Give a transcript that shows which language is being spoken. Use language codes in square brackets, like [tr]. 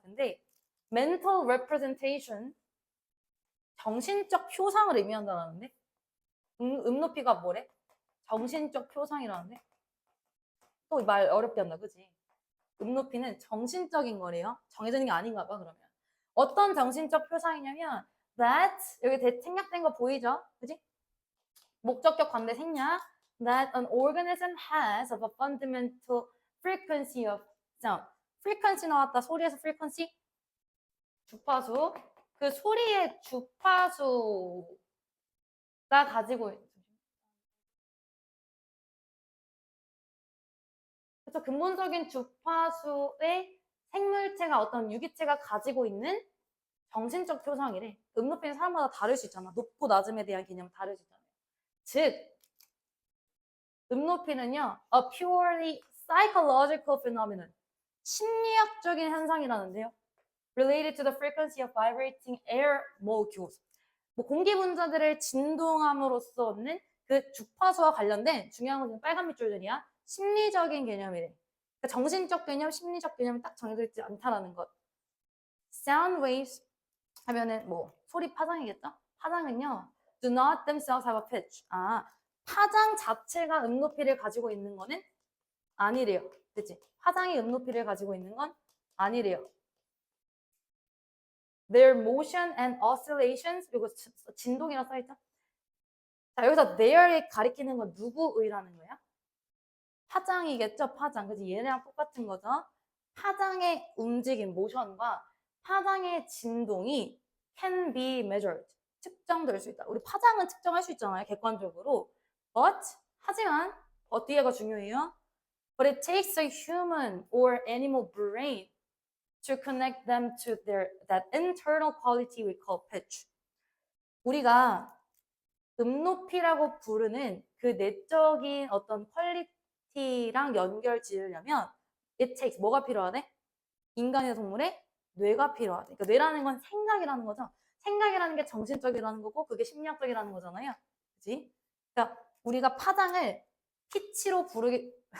[ko] 근데 mental representation, 정신적 표상을 의미한다는데, 높이가 뭐래? 정신적 표상이라는데, 또 말 어렵게 한다, 그지? 높이는 정신적인 거래요. 정해진 게 아닌가 봐, 그러면. 어떤 정신적 표상이냐면, that, 여기 생략된 거 보이죠? 그지? 목적격 관대 생략. [en] That an organism has of a fundamental frequency of sound. [ko] frequency 나왔다. 소리에서 frequency. 주파수. 그 소리의 주파수가 가지고 그래서 근본적인 주파수의 생물체가 어떤 유기체가 가지고 있는 정신적 표상이래. 높이는 사람마다 다를 수 있잖아. 높고 낮음에 대한 개념은 다를 수 있잖아요. 즉, 높이는요, [en] a purely psychological phenomenon. [ko] 심리학적인 현상이라는데요. [en] related to the frequency of vibrating air molecules. [ko] 뭐 공기 분자들을 진동함으로써 얻는 그 주파수와 관련된 중요한 건 빨간 밑줄들이야. 심리적인 개념이래. 그러니까 정신적 개념, 심리적 개념이 딱 정해져 있지 않다라는 것. sound waves 하면은 뭐 소리 파장이겠죠? 파장은요, [en] do not themselves have a pitch. [ko] 파장 자체가 높이를 가지고 있는 거는 아니래요. 그치? 파장이 높이를 가지고 있는 건 아니래요. [en] Their motion and oscillations, [ko] 이거 진동이라 써있죠? 자, 여기서 their에 가리키는 건 누구의라는 거야? 파장이겠죠? 파장. 그치? 얘네랑 똑같은 거죠? 파장의 움직임, 모션과 파장의 진동이 [en] can be measured. [ko] 측정될 수 있다. 우리 파장은 측정할 수 있잖아요. 객관적으로. But, 하지만, 뒤에가 중요해요. [en] But it takes a human or animal brain to connect them to that internal quality we call pitch. [ko] 우리가 높이라고 부르는 그 내적인 어떤 퀄리티랑 연결 지으려면 [en] it takes [ko] 뭐가 필요하대? 인간의 동물의 뇌가 필요하대. 그러니까 뇌라는 건 생각이라는 거죠. 생각이라는 게 정신적이라는 거고 그게 심리학적이라는 거잖아요. 그치? 그러니까 우리가 파장을 피치로 부르기